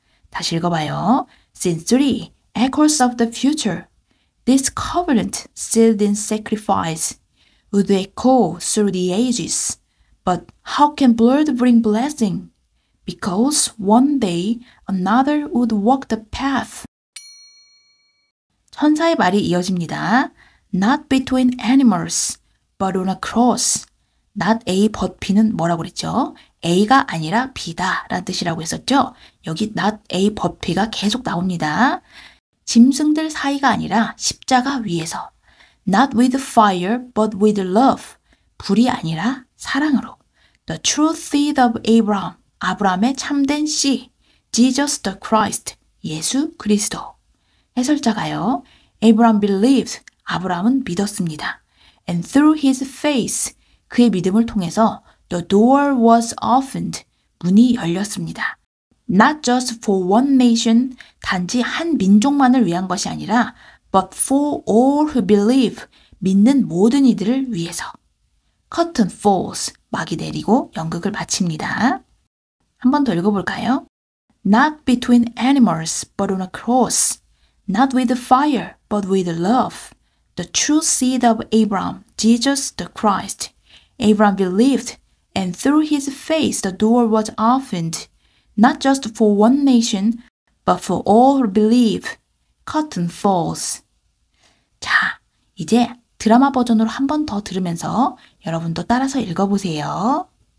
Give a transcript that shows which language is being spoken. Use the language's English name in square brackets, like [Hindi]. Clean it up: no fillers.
[Korean] 다시 읽어봐요. [English] Scene 3, echoes of the future. This covenant sealed in sacrifice would echo through the ages. But how can blood bring blessing? Because one day another would walk the path. [Korean] 천사의 말이 이어집니다. [English] Not between animals, but on a cross. Not A but B [Korean] 는 뭐라고 그랬죠? A가 아니라 B다 라는 뜻이라고 했었죠? 여기 [English] not A but B [Korean] 가 계속 나옵니다. 짐승들 사이가 아니라 십자가 위에서. [English] Not with fire, but with love. [Korean] 불이 아니라 사랑으로. [English] The true seed of Abraham. [Korean] 아브라함의 참된 씨. [English] Jesus the Christ. [Korean] 예수 그리스도. 해설자가요. [English] Abraham believed. [Korean] 아브라함은 믿었습니다. [English] And through his faith. [Korean] 그의 믿음을 통해서 [English] the door was opened. [Korean] 문이 열렸습니다. [English] Not just for one nation, [Korean] 단지 한 민족만을 위한 것이 아니라 [English] but for all who believe, [Korean] 믿는 모든 이들을 위해서. [English] Curtain falls, [Korean] 막이 내리고 연극을 마칩니다. 한 번 더 읽어볼까요? [English] Not between animals, but on a cross. Not with fire, but with love. The true seed of Abraham, Jesus the Christ. Abraham believed, and through his faith the door was opened. Not just for one nation, but for all who believe. Curtain falls. [Korean] 자, 이제 드라마 버전으로 한 번 더 들으면서 여러분도 따라서 읽어보세요.